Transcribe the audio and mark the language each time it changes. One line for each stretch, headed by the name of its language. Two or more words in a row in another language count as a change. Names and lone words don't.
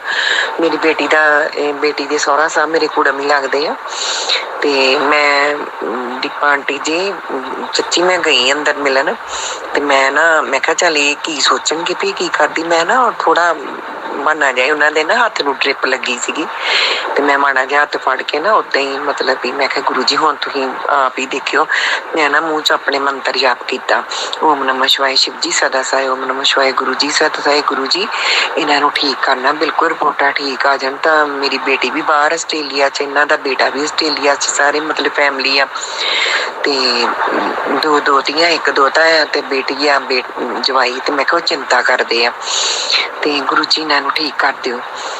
Punjabi: ਮੇਰੀ ਬੇਟੀ ਦੇ ਸਹੁਰਾ ਸਾਹਿਬ ਮੇਰੇ ਕੁੜਮ ਹੀ ਲੱਗਦੇ ਆ ਤੇ ਮੈਂ ਦੀਪਾ ਆਂਟੀ ਜੀ ਸੱਚੀ ਮੈਂ ਗਈ ਅੰਦਰ ਮਿਲਣ ਤੇ ਮੈਂ ਕਿਹਾ ਚੱਲ ਇਹ ਕੀ ਸੋਚਣਗੇ ਵੀ ਕੀ ਕਰਦੀ। ਮੈਂ ਨਾ ਥੋੜਾ ਬਹਾਨਾ ਜਿਹਾ, ਉਹਨਾਂ ਦੇ ਨਾ ਹੱਥ ਨੂੰ ਡ੍ਰਿਪ ਲੱਗੀ ਸੀਗੀ ਤੇ ਮੈਂ ਮਾੜਾ ਜਿਹਾ ਹੱਥ ਫੜ ਕੇ ਨਾ ਓਦਾਂ ਹੀ ਵੀ ਮੈਂ ਕਿਹਾ ਗੁਰੂ ਜੀ ਹੁਣ ਤੁਸੀਂ ਆਪ ਹੀ ਦੇਖਿਓ। ਮੈਂ ਨਾ ਮੂੰਹ 'ਚ ਆਪਣੇ ਮੰਤਰ ਜਾਪ ਕੀਤਾ, ਓਮ ਨਮः
Hindi: शिवाय शिव जी सदा सहाय, ओम नमः शिवाय गुरु जी सदा सहाय।
Punjabi: ਗੁਰੂ ਜੀ ਇਹਨਾਂ ਨੂੰ ਠੀਕ ਕਰਨਾ, ਬਿਲਕੁਲ ਰਿਪੋਰਟਾਂ ਠੀਕ ਆ ਜਾਣ। ਤਾਂ ਮੇਰੀ ਬੇਟੀ ਵੀ ਬਾਹਰ ਆਸਟ੍ਰੇਲੀਆ 'ਚ, ਇਹਨਾਂ ਦਾ ਬੇਟਾ ਵੀ ਆਸਟ੍ਰੇਲੀਆ 'ਚ, ਸਾਰੇ ਫੈਮਿਲੀ ਆ ਤੇ 2 ਦੋਤੀਆਂ, 1 ਦੋਤਾ ਆ ਤੇ ਬੇਟੀ ਆ ਜਵਾਈ। ਤੇ ਮੈਂ ਕਿਹਾ ਉਹ ਚਿੰਤਾ ਕਰਦੇ ਆ ਤੇ ਗੁਰੂ ਜੀ ਇਹਨਾਂ ਨੂੰ ਠੀਕ ਕਰ ਦਿਓ।